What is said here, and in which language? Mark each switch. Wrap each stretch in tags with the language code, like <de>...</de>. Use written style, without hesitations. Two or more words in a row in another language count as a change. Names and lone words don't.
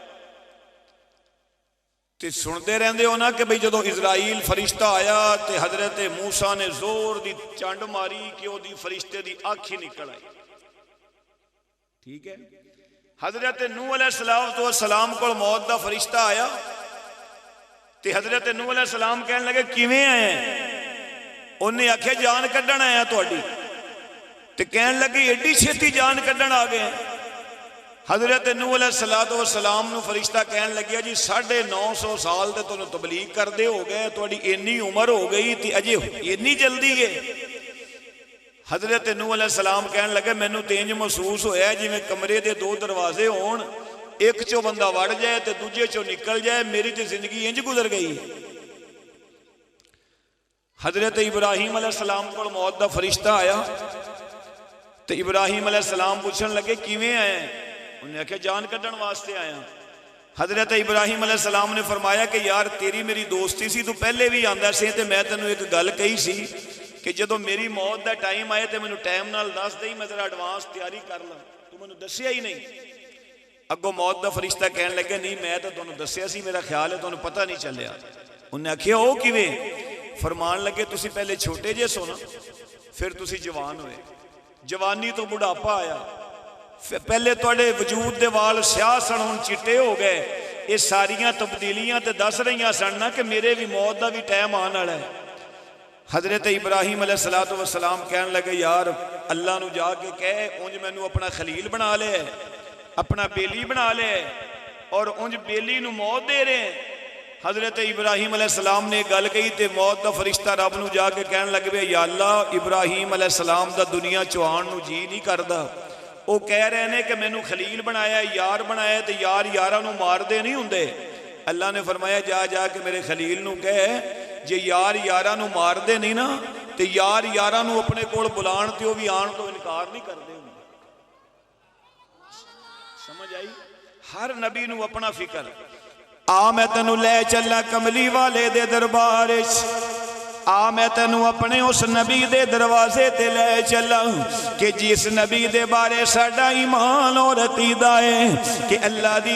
<pa>تے سنتے رہتے ہو نا کہ بھئی جدو اسرائیل فرشتہ آیا تے حضرت موسیٰ نے زور دی چانڈ ماری کہ وہ دی فرشتے دی آنکھ ہی نکل آئی ٹھیک ہے حضرت نوح</pa> <ar>علیہ السلام</ar> <pa>کو موت دا فرشتہ آیا تے حضرت نوح</pa> <ar>علیہ السلام</ar> <pa>کہنے لگے کیویں آئے ہیں انہیں آکھے جان کڈن آیا تہاڈی تے کہنے لگے ایڈی چھتی جان کڈن آ گئے حضرت نوح</pa> <ar>علیہ السلام</ar> <pa>نو فرشتہ کہنے لگیا جی 950 سال تے تانوں تبلیغ کردے ہو گئے تہاڈی اتنی عمر ہو گئی تے اجے اتنی جلدی ہے حضرت نوح</pa> <ar>علیہ السلام</ar> <pa>کہنے لگے مینوں تے انج محسوس ہویا ہے جویں کمرے دے 2 دروازے ہون ایک چو بندہ وڑ جائے تے دوجے چو نکل جائے میری تے زندگی انج گزر گئی حضرت ابراہیم</pa> <ar>علیہ السلام</ar> <pa>کو موت دا فرشتہ آیا تے ابراہیم</pa> <ar>علیہ السلام</ar> <pa>پوچھن لگے کیویں آئے انہیں کہا جان کڈن واسطے آیا حضرت ابراہیم</pa> <ar>علیہ السلام</ar> <pa>نے فرمایا کہ یار تیری میری دوستی سی تو پہلے بھی آندا سی تے میں تینوں ایک گل کہی سی کہ جدو میری موت دا ٹائم آئے تو مینوں ٹائم نال دس دئی میں ذرا ایڈوانس تیاری کر لاں تو مینوں دسیا ہی نہیں اگوں موت دا فرشتہ کہن لگا نہیں میں تو تانوں دسیا سی میرا خیال ہے تانوں پتہ نہیں چلیا انہیں آکھیا او کیویں فرمان لگے تسی پہلے چھوٹے جے سو نا پھر تسی جوان ہوئے جوانی تو بڑھاپا آیا پہلے تواڈے وجود دے وال سیاہ سن ہن چٹے ہو گئے یہ ساریاں تبدیلیاں تے دس رہیاں سن نا کہ میرے بھی موت دا بھی ٹائم آن والا ہے حضرت ابراہیم</pa> <ar>علیہ السلام</ar> <pa>کہنے لگے یار اللہ نو جا کے کہے اونج مینوں اپنا خلیل بنا لے اپنا بیلی بنا لے اور اونج بیلی نو موت دے رہے ہیں حضرت ابراہیم</pa> <ar>علیہ السلام</ar> <pa>نے گل کہی تے موت دا فرشتہ رب نو جا کے کہنے لگے یا اللہ ابراہیم علیہ السلام دا دنیا چوان نو جی نہیں کردا وہ کہہ رہے ہیں کہ مینوں خلیل بنایا یار بنایا تے یار یاراں نو مار دے نہیں ہوندے اللہ نے فرمایا جا جا کے میرے خلیل نو کہے جے یار یاراں نو مار دے نہیں نا تے یار یاراں نو اپنے کول بلان تے وہ بھی آن تو انکار نہیں کردے ہوندے سمجھ آئی ہر نبی نو اپنا فکر آ میں تینوں لے چلا کملی والے دے دربار آ میں تینوں اپنے اس نبی دے دروازے تے لے چلا کہ جس نبی دے بارے ساڈا ایمان اور عقیدہ ہے کہ اللہ دی</pa>